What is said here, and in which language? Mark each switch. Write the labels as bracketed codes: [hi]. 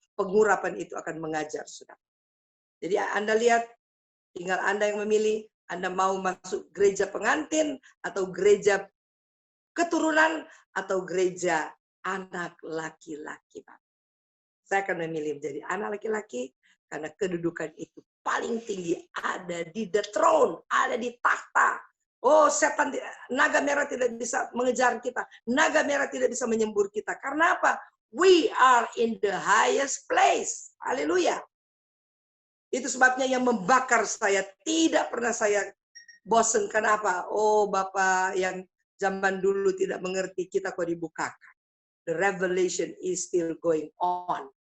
[id] Pengurapan itu akan mengajar saudara. Jadi Anda lihat, tinggal Anda yang memilih, Anda mau masuk gereja pengantin atau gereja keturunan atau gereja anak laki-laki. Saya akan memilih menjadi anak laki-laki karena kedudukan itu paling tinggi, ada di [en] the throne, [id] ada di takhta. Oh, setan, naga merah tidak bisa mengejar kita. Naga merah tidak bisa menyembur kita. Karena apa? [en] We are in the highest place. [id] Haleluya. Itu sebabnya yang membakar saya, tidak pernah saya bosan. Kenapa? Oh, Bapak yang zaman dulu tidak mengerti, kita kok dibukakan. [en] The revelation is still going on.